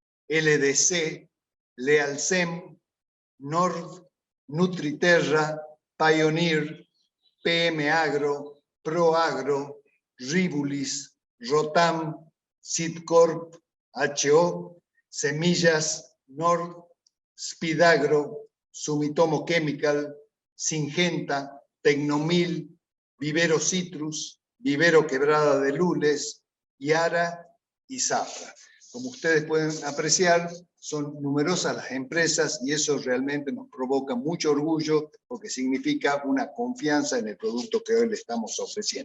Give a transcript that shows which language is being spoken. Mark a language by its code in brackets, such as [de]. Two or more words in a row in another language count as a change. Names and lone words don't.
[es] LDC, Lealcem, Nord, Nutriterra, Pioneer, PM Agro, ProAgro, Ribulis, Rotam, Sidcorp, HO, Semillas, Nord, Spidagro, Sumitomo Chemical, Singenta, Tecnomil, Vivero Citrus, Vivero Quebrada de Lules, Yara y Zafra. Como ustedes pueden apreciar, son numerosas las empresas y eso realmente nos provoca mucho orgullo porque significa una confianza en el producto que hoy le estamos ofreciendo.